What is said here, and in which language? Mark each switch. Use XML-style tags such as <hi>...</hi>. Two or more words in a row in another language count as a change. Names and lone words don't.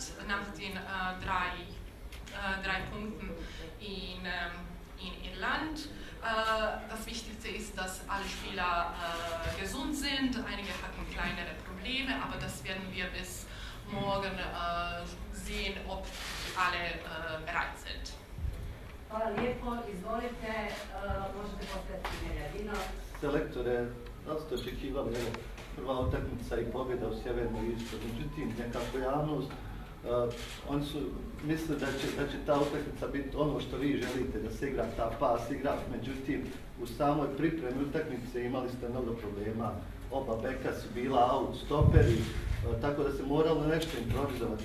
<de>Nach den 3 Punkten in Irland. Das Wichtigste ist, dass alle Spieler gesund sind. Einige hatten kleinere Probleme, aber das werden wir bis morgen sehen, ob alle bereit sind.</de> <bs>Hvala lijepo, izvolite, možete postaviti pitanje. Selektore, da li ste očekivali prva utakmica i pobjeda u Sjevernoj Irskoj? Međutim, nekako javnost, oni su mislili da će ta utakmica biti ono što vi želite, da se igra ta pas igra, međutim u samoj pripremi utakmice imali ste mnogo problema, oba beka su bila out, stoperi, tako da se moralo nešto improvizovati.</bs>